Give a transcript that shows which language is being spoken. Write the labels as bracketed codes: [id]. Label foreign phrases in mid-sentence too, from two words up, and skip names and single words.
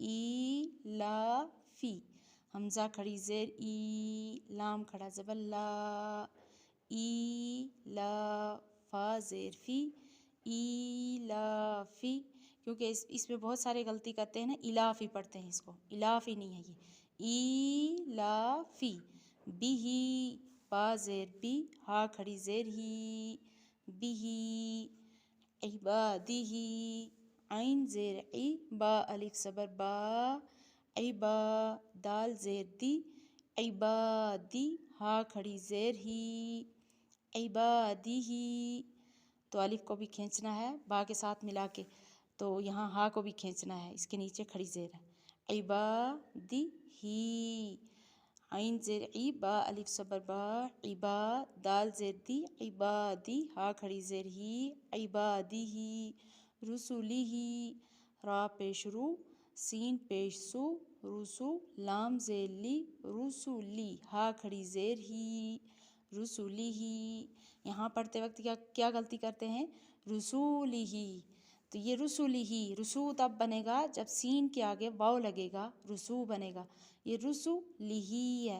[ur] ای لا فی، حمزہ کھڑی زیر ای، لام کھڑا زبر لا، ای لا فا زیر فی، ای لا فی، کیونکہ اس میں بہت سارے غلطی کرتے ہیں نا، الافی پڑھتے ہیں اس کو، الافی نہیں ہے یہ، ای لا فی، بی ہی با زیر بی، ہا کھڑی زیر ہی، بی ہی، عبادی ہی، عین زیر عی، با الف زبر با، عبا دال زیر دی، عبادی ہا کھڑی زیر ہی، عبادی ہی۔ تو الف کو بھی کھینچنا ہے با کے ساتھ ملا کے، تو یہاں ہا کو بھی کھینچنا ہے، اس کے نیچے کھڑی زیر ہے۔ عبادی ہی، عین زیر عی، با الف زبر با، عبا دال زیر دی، عبادی ہا کھڑی زیر ہی، عبادی ہی، رسولی ہی، را پیش رو، سین پیش سو، رسو لام زیر لی، رسولی ہا کھڑی زیر ہی، رسولی ہی۔ یہاں پڑھتے وقت کیا غلطی کرتے ہیں؟ رسولی ہی، تو یہ رسولی ہی، رسو تب بنے گا جب سین کے آگے واو لگے گا، رسو بنے گا، یہ رسولی ہی ہے۔